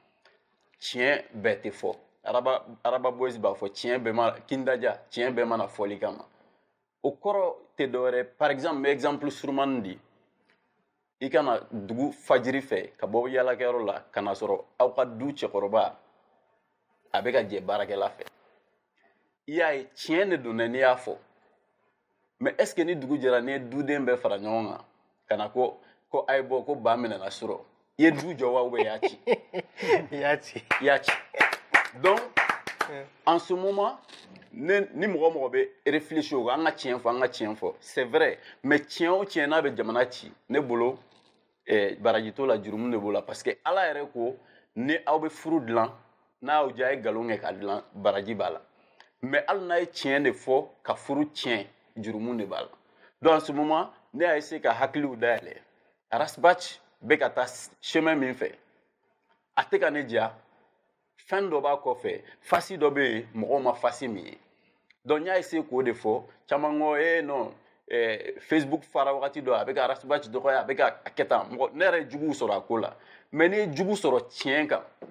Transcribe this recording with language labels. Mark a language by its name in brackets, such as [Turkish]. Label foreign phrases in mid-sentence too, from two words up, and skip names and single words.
[Bambara] tiɲɛ bɛɛ tɛ fɔ Araba boys b'a fɔ tiɲɛ bɛɛ ma kindaja tiɲɛ bɛɛ mana fɔli kama o kɔrɔ tɛ dɔwɛrɛ [French] par exemple [Bambara] n bɛ exemple surumani di i kana dugu fajiri fɛ ka bɔ yaalakɛyɔrɔ la ka na sɔrɔ aw ka du cɛkɔrɔba a bɛ ka jɛ baarakɛla fɛ i y'a ye tiɲɛ de don dɛ n'i y'a fɔ mais [French] est ce que [Bambara] ni dugu jɛra n'i ye duden bɛɛ fara ɲɔgɔn kan ka na ko a ye bɔ ko ba minɛna surɔ i ye du jɔ wa [French] ou bien [Bambara] i y'a ci i y'a ci donc [French] en ce moment [Bambara] ni mɔgɔ bɛ réfléchir o kan an ka tiɲɛ fɔ [French] c'est vrai [Bambara] mais tiɲɛ o tiɲɛ n'a bɛ jamana ci ne bolo baraji t'o la jurumu de b'o la [French] parce que [Bambara] ala yɛrɛ ko ni aw bɛ furu dilan n'a y'aw diya a ye nkalon kɛ k'a dilan baraji b'a la mais hali n'a ye tiɲɛ de fɔ ka furu tiɲɛ jurumu de b'a la donc [French] en ce moment [Bambara] ne y'a essayer ka hakiliw dayɛlɛ Arasbach bɛ ka taa chemin min fɛ a tɛ ka ne diya fɛn dɔ b'a kɔfɛ fasi dɔ bɛ yen mɔgɔw ma fasi min ye donc n y'a essayer k'o de fɔ caman ko non Facebook fara wagati dɔ a bɛ ka Arasbach dɔgɔya a bɛ ka kɛ tan mɔgɔ ne yɛrɛ ye juguw sɔrɔ a ko la mais n'i ye jugu sɔrɔ tiɲɛ kan